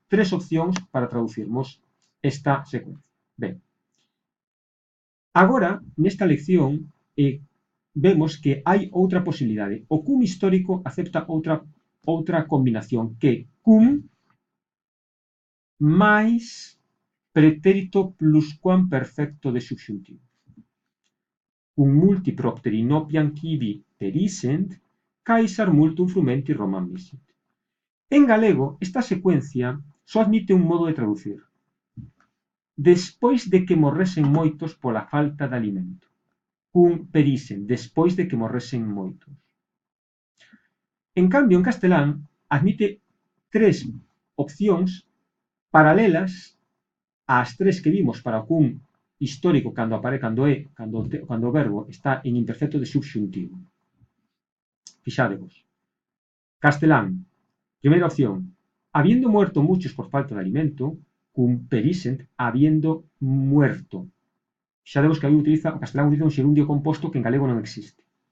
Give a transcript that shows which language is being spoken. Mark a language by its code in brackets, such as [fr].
[gl] Tres opcións para traducirmos esta secuencia. Ben, agora, nesta lección, vemos que hai outra posibilidade. O cum histórico acepta outra combinación, que cum máis pretérito pluscuamperfecto de subxuntivo. [la] Cum multi propteri nopiam quivi perissent, Caesar multum frumenti Romam missit. [gl] En galego, esta secuencia só admite un modo de traducir. Despois de que morresen moitos pola falta de alimento. [la] Cum perissent, [gl] despois de que morresen moitos. En cambio, en castelán, admite tres opcións paralelas ás tres que vimos para o cum histórico cando o verbo está en imperfecto de subxuntivo. Fixádevos. Castelán, primeira opción, [es] habiendo muerto muchos por falta de alimento, [la] cum perissent, [es] habiendo muerto. [gl] Fixádevos que aí o castelán utiliza un xerundio composto que en galego non existe.